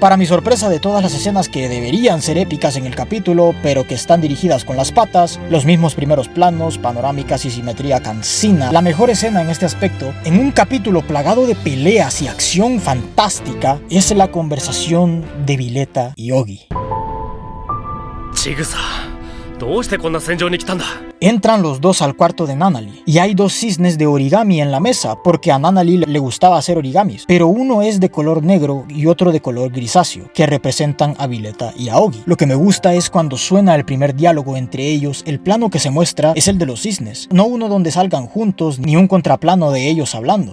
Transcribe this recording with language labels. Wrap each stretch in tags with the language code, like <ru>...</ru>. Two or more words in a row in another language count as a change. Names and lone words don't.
<es>Para mi sorpresa, de todas las escenas que deberían ser épicas en el capítulo, pero que están dirigidas con las patas, los mismos primeros planos, panorámicas y simetría cansina, la mejor escena en este aspecto, en un capítulo plagado de peleas y acción fantástica, es la conversación de Violeta y Ogi.</es> <ja>ちぐさ、どうしてこんな戦場に来たんだ?</ja> <es>Entran los dos al cuarto de Nanali y hay dos cisnes de origami en la mesa porque a Nanali le gustaba hacer origamis, pero uno es de color negro y otro de color grisáceo, que representan a Violeta y a Ogi. Lo que me gusta es cuando suena el primer diálogo entre ellos, el plano que se muestra es el de los cisnes, no uno donde salgan juntos ni un contraplano de ellos hablando.</es>